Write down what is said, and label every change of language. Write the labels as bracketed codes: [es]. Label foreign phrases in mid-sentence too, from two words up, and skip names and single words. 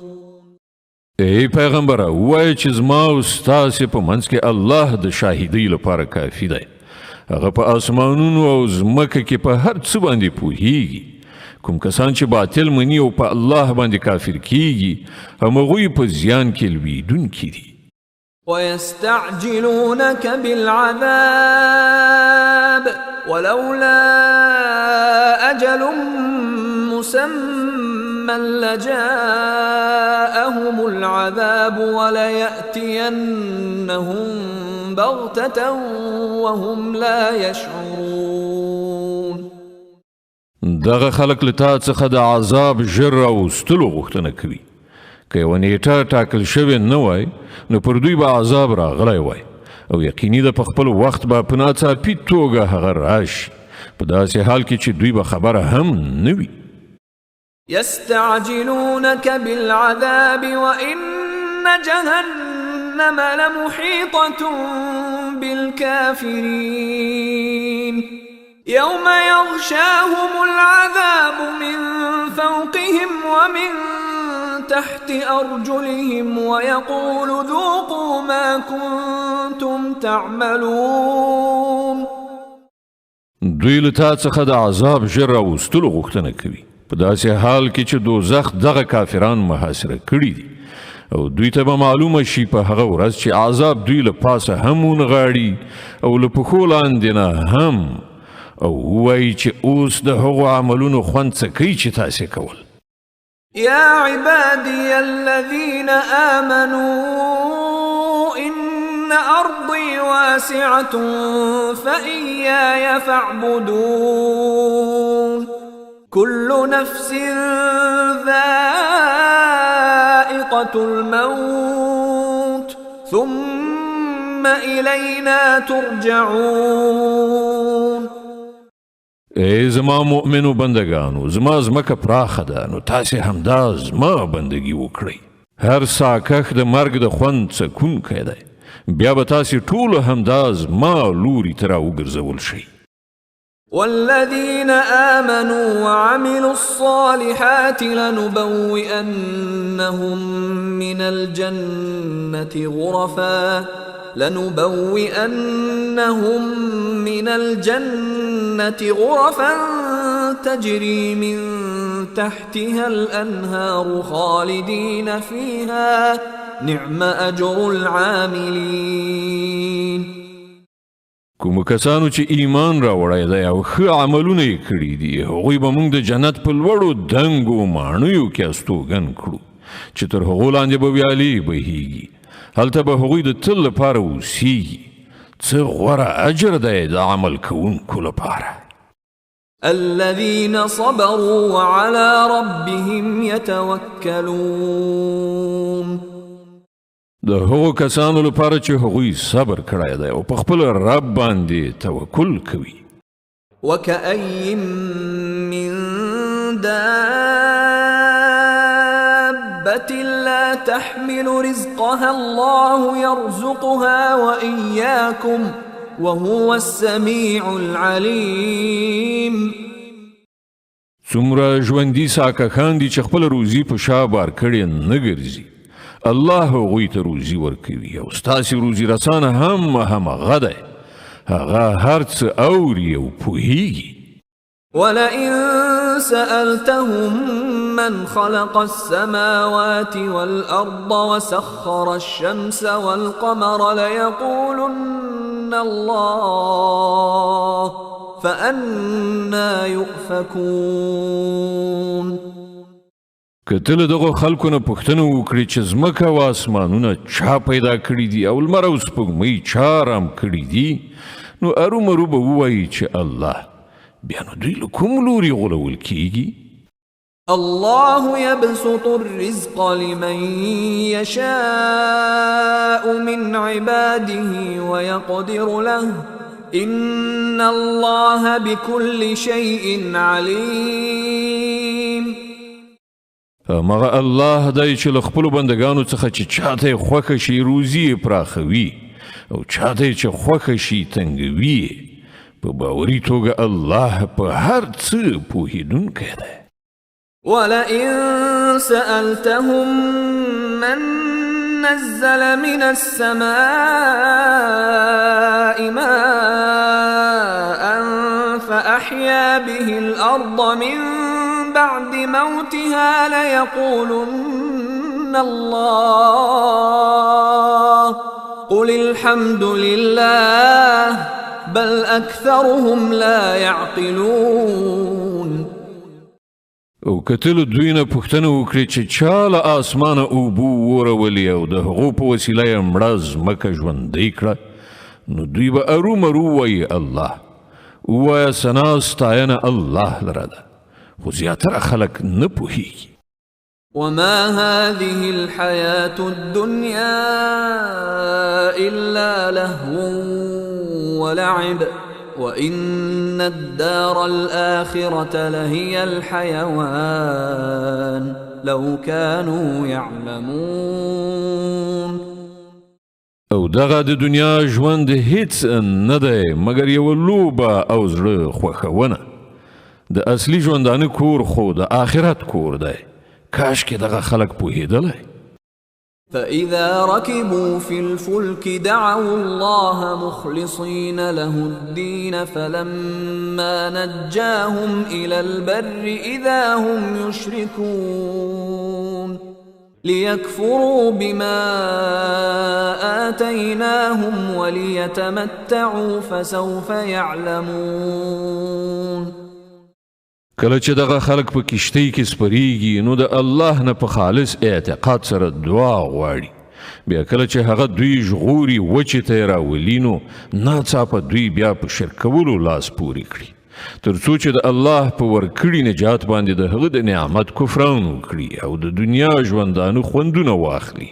[ps] ای پیغمبره وای چې زما او ستاسې په منځ کې الله د شاهدۍ لپاره کافي دی. هغه په آسمانونو او ځمکه کې په هر څه باندې پوهیږي. کوم کسان چې باطل مني او په الله باندې کافر کیږي همغوی په زیان کې لویدونکي دي. [ar] ويستعجلونك بالعذاب ولولا أجل مسمى لجاءهم العذاب وليأتينهم بغتة وهم لا يشعرون. [ps] دغه خلق له تا څخه د عذاب ژر راوستلو غوښتنه کوي. که یوه نیټه ټاکل شوې نه وای نو پر دوی به عذاب راغلی وای او یقیني ده په خپل وخت به په ناڅاپي توګه هغه راشي، په داسې حال کې چې دوی به خبره هم نه وي. [ar] يستعجلونك بالعذاب وإن جهنم لمحيطة بالكافرين يوم يغشاهم العذاب من فوقهم ومن تحت أرجلهم ويقول ذوقوا ما كنتم تعملون. [ps] دوی له تا څخه د عذاب ژر راوستلو غوښتنه کوي، په داسې حال کې چې دوزخ دغه کافران محاصره کړي دي او دوی ته به معلومه شي په هغه ورځ چې عذاب دوی له پاسه هم ونغاړي او له پښو لاندې نه هم، او ووایي چې اوس د هغو عملونو خوند څه کوي چې تاسې کول. [ar] يا عبادي الذين آمنوا إن أرضي واسعة فإياي فاعبدون كل نفس ذائقة الموت ثم إلينا ترجعون. [ps] ای زما مؤمنو بندگانو، زما زمکه پراخه ده، نو تاسې همدا زما بندگی وکړئ. هر ساکښ د مرګ د خوند څکونکی دی، بیا به تاسې ټول همدا زما لوري ته راوګرځول شئ. [ar] والذين آمنوا وعملوا الصالحات لنبوئنهم من الجنة غرفا تجري من تحتها الأنهار خالدين فيها نعم أجر العاملين. [ps] کوم کسانو چې ایمان راوړی دی او ښه عملونه یې کړي دي، هغوی به موږ د جنت په لوړو دنګو ماڼیو کې استوګن کړو چې تر هغو لاندې به ویالې بهیږي، هلته به هغوی د تل لپاره اوسیږي. څه غوره اجر دی د عمل کوونکو لپاره. [ar] الذين صبروا وعلى ربهم يتوكلون. [ps] د هغو کسانو لپاره چې هغوی صبر کړی دی او په خپل رب باندې توکل کوي. [ar] وكأي من دابة لا تحمل رزقها الله يرزقها وإياكم وهو السميع العليم. [ps] څومره ژوندي ساکښان دي چې خپل روزي په شا بار کړې نه ګرځي، الله هغوی ته روزي ورکوي او ستاسې روزي رسانه هم همغه دی، هغه هر څه اوري او پوهیږي. [ar] ولئن سألتهم من خلق السماوات والأرض وسخر الشمس والقمر ليقولن الله فأنا يؤفكون. [ps] که ته له دغو خلکو نه پوښتنه وکړې چې ځمکه او اسمانونه چا پیدا کړي دي او لمر او سپوږمۍ چا رام کړي دي، نو ارومرو به ووایي چې الله، بیا نو دوی له کوم لوري غولول کیږي؟ [ar] الله يبسط الرزق لمن يشاء من عباده ويقدر له إن الله بكل شيء عليم. [ps] مغه الله دی چې له خپلو بندګانو څخه چې چاته یې خوښه شي روزي یې پراخوي او چاته یې چې خوښه شي تنګوي. په باوري توګه الله په هر څه پوهېدونکی دی. [ar] ولئن سألتهم من نزل من السماء ماء فأحيا به الأرض من بعد موتها ليقولن الله قل الحمد لله بل أكثرهم لا يعقلون. [ps] او کتل دوی نه پوښتنه وکړي چې چا له اسمانه اوبو ورولې او د هغو په وسیله یې مړه ځمکه ژوندۍ کړه، نو دوی به ارومرو وایي الله. ووایه ثنا ستاینه الله لره ده، خو زیاتره خلک نه پوهیږي. [ar] وما هذه الحياة الدنيا إلا لهو ولعب وإن الدار الآخرة لهي الحيوان لو كانوا يعلمون. [ps] او دغه د دنیا ژوند هیڅ نه دی مګر یوه لوبه او زړه خوښونه. د اصلي ژوندانه کور خو د آخرت کور دی. کاش کې دغه خلک پوهېدلی. [ar] فإذا ركبوا في الفلك دعوا الله مخلصين له الدين فلما نجاهم إلى البر إذا هم يشركون ليكفروا بما آتيناهم وليتمتعوا فسوف يعلمون. [ps] کله چې دغه خلک په کشتۍ کې سپریږي نو د الله نه په خالص اعتقاد سره دعا غواړي. بیا کله چې هغه دوی ژغوري وچې ته یې راولي نو ناڅاپه دوی بیا په شرک کولو لاس پورې کړي تر څو چې د الله په ورکړي نجات باندې د هغه د نعمت کفران وکړي او د دنیا ژوندانه خوندونه واخلي.